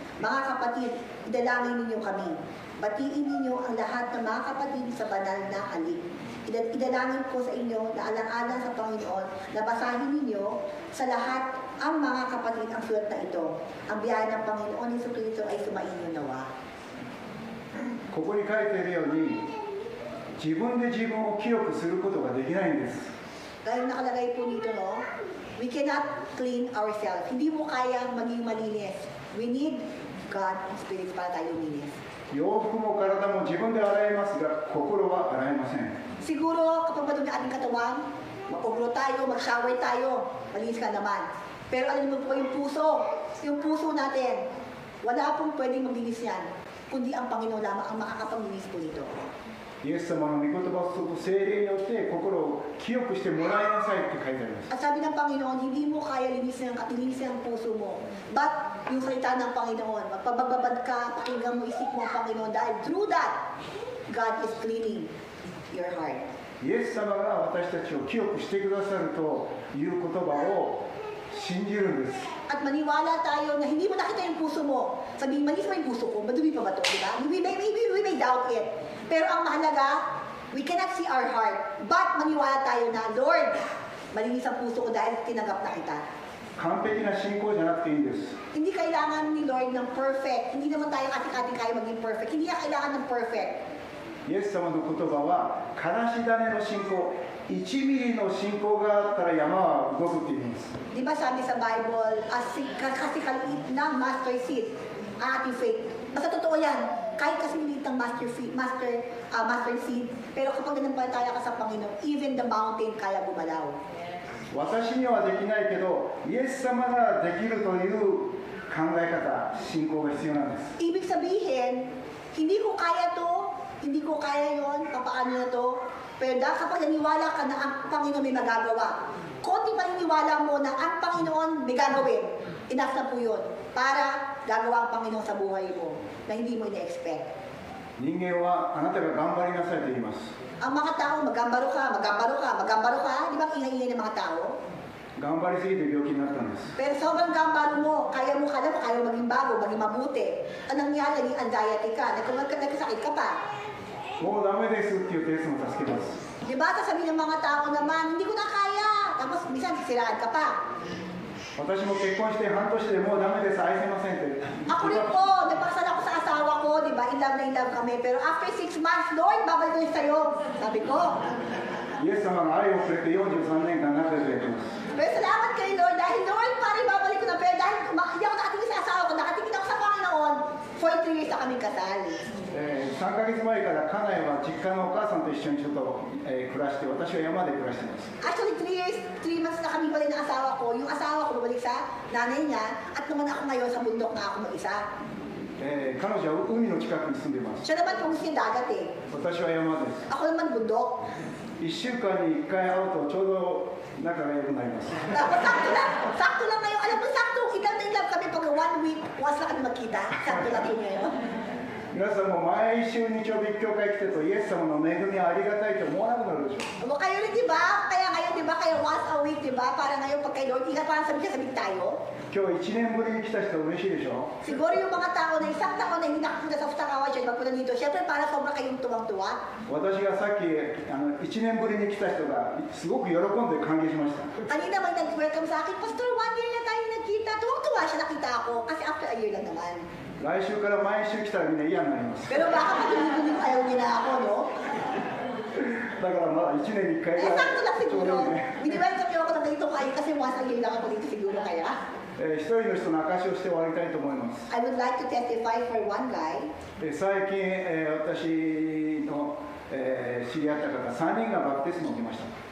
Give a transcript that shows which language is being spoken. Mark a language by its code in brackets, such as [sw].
[tl] Mga kapatid, idalangin ninyo kami. Batiin ninyo ang lahat ng mga kapatid sa banal na halik. Idalangin ko sa inyo na alang-alang sa Panginoon na basahin ninyo sa lahat ang mga kapatid ang sulat na ito. Ang biyaya ng Panginoon ni Jesucristo ay sumainyo nawa. [ja] ここに書いているように、自分で自分を清くすることができないんです。 [tl] Dahil nakalagay po dito, no? [en] We cannot clean ourselves. [tl] Hindi mo kayang maging malinis. [en] We need God and Spirit [tl] para tayo linis. [ja] 洋服も体も自分で洗いますが、心は洗えません。 [tl] Siguro kapag madumi ating katawan, mag-ugro tayo, mag-shower tayo, malinis ka naman. Pero alam mo po yung puso natin, wala pong pwedeng maglinis yan, kundi ang Panginoon lamang ang makakapaglinis po nito. [ja] イエス様の御言葉をすると聖霊によって心を清くしてもらいなさいって書いてあります。 [tl] At sabi ng Panginoon, hindi mo kaya linisin ang puso mo. But yung salita ng Panginoon, magpabagbabad ka, pakinggan mo, isip mo ang Panginoon, dahil [en] through that, God is cleaning your heart. [ja] イエス様が私たちを清くしてくださるという言葉を信じるんです。 [tl] At maniwala tayo na hindi mo nakita yung puso mo. Sabihin, manis mo yung puso ko, madumi pa ba ito? Diba? [en] We may doubt it. [tl] Pero ang mahalaga, [en] we cannot see our heart. [tl] But maniwala tayo na, Lord, malinis ang puso ko dahil tinanggap na kita. [ja] 完璧な信仰じゃなくていいんです。 [tl] Hindi kailangan ni Lord ng perfect. Hindi naman tayo ating-ating kaya maging perfect. Hindi niya kailangan ng perfect. [ja] イエス様の言葉は、からし種の信仰、1ミリの信仰があったら山は動くって言います。 [tl] Di ba sabi sa Bible, kasi kaliit ng master seed, ang ating faith. Basta totoo yan, kahit kasi maliit ng master seed, pero kapag nanampalataya ka sa Panginoon, [en] even the mountain [tl] kaya gumalaw. [ja] 私にはできないけど、イエス様ができるという考え方、信仰が必要なんです。 [tl] Ibig sabihin, hindi ko kaya to, hindi ko kaya yon, papaano na to. Pero dahil kapag naniwala ka na ang Panginoon may magagawa, konti paniniwala mo na ang Panginoon may gagawin, enough na po yun para gagawa ang Panginoon sa buhay mo na hindi mo ina-expect. [ja] 人間はあなたが頑張りなさいと言います。 [tl] Ang mga tao, magambaro ka, magambaro ka, magambaro ka, di ba ang ingay-ingay ng mga tao? [ja] 頑張りすぎて病気になったんです。 [tl] Pero sobrang gambaro mo, kaya mo maging bago, maging mabuti. Anong nangyari, naging anxiety ka, nagkasakit ka pa. [ja] もうダメですって言っていつも助けます。 [tl] Di ba, sasabihin ng mga tao naman, hindi ko na kaya. Tapos minsan sisiraan ka pa. [ja] 私も結婚して半年でもうダメです、愛せませんって。 [tl] Ako rin po, nagpakasal ako sa asawa ko, di ba? In love na in love kami. Pero [en] after 6 months, [tl] Lord, babalik ko sa'yo. Sabi ko. [ja] イエス様が愛をくれて43年間仲良くやってます。 [tl] Pero salamat kay Lord dahil Lord, pare, babalik ko na. Pero dahil hindi ako nakatingin sa asawa ko, nakatingin ako sa Panginoon, 43 years na kami kasal. [ja] 3ヶ月前から家内は実家のお母さんと一緒にちょっと、暮らして、私は山で暮らしています。 [tl] Actually, 3 months na kami balik ng asawa ko. Yung asawa ko bumalik sa nanay niya at naman ako ngayon sa bundok na ako mag-isa. [ja] 彼女は海の近くに住んでいます。 [tl] Siya naman kung gusto niya dagat eh. [ja] 私は山です。 [tl] Ako naman bundok. [ja] 1週間に1回会うとちょうど仲が良くなります。 [tl] Tapos sakto lang ngayon. Alam mo, sakto, ilang na ilang kami pag 1 week, once na kami magkita. Sakto lang yun ngayon. [ja] 皆さんも毎週日曜日教会来てるとイエス様の恵みはありがたいと思わなくなるでしょう。 [tl] O kayo rin, di ba? Kaya ngayon, di ba? Kaya [en] once a week, [tl] di ba? Para ngayon pag kay Lord, parang sabik tayo. [ja] 今日1年ぶりに来た人嬉しいでしょ。 [tl] Siguro yung mga tao na isang taon na hindi nakapunta sa Futakawa siya, magpunta dito. Siyempre, para sobra kayong tuwang-tuwa. [ja] 私がさっき1年ぶりに来た人がすごく喜んで歓迎しました。 [tl] Kanina may nag-welcome sa akin, Pastor, 1 year na tayo nagkita. Tuwang-tuwa siya nakita ako. Kasi [en] after a year [tl] lang naman. [ja] 来週から毎週来たらみんな嫌になります。 [tl] Pero baka patuloy-tuloy ayaw niya na ako, no? [ja] だからまだ1年に1回 Eh, ぐらい [tl] sakto lang [ja] ちょう [tl] siguro. [ja] どいいね。 [tl] Biniwelcome niyo ako na dito kayo kasi [en] once a year [tl] lang ako dito siguro kaya. [ja] 一人の人の証しをして終わりたいと思います。 [en] I would like to testify for one guy. [ja] 最近、私の、知り合った方3人がバプテスマを受けました。